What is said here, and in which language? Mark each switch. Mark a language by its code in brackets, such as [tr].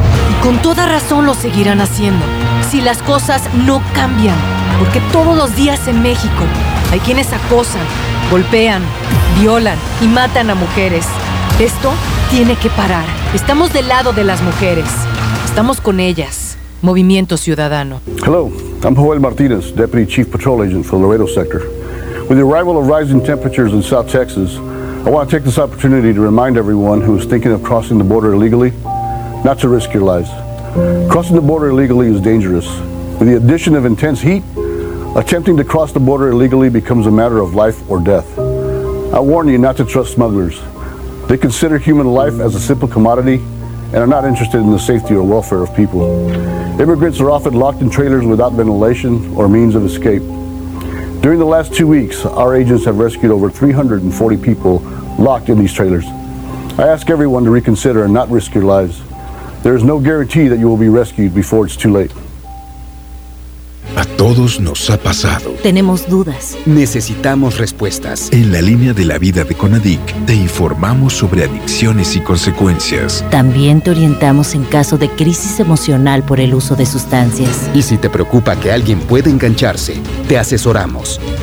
[es] Y con toda razón lo seguirán haciendo, si las cosas no cambian. Porque todos los días en México hay quienes acosan, golpean, violan y matan a mujeres. Esto tiene que parar. Estamos del lado de las mujeres. Estamos con ellas. Movimiento Ciudadano. [en] Hello, I'm Joel Martinez, Deputy Chief Patrol Agent for Laredo Sector. With the arrival of rising temperatures in South Texas, I want to take this opportunity to remind everyone who is thinking of crossing the border illegally not to risk your lives. Crossing the border illegally is dangerous. With the addition of intense heat, attempting to cross the border illegally becomes a matter of life or death. I warn you not to trust smugglers. They consider human life as a simple commodity and are not interested in the safety or welfare of people. Immigrants are often locked in trailers without ventilation or means of escape. During the last 2 weeks, our agents have rescued over 340 people locked in these trailers. I ask everyone to reconsider and not risk your lives. There is no guarantee that you will be rescued before it's too late. [es] A todos nos ha pasado. Tenemos dudas. Necesitamos respuestas. En la línea de la vida de CONADIC, te informamos sobre adicciones y consecuencias. También te orientamos en caso de crisis emocional por el uso de sustancias. Y si te preocupa que alguien pueda engancharse, te asesoramos.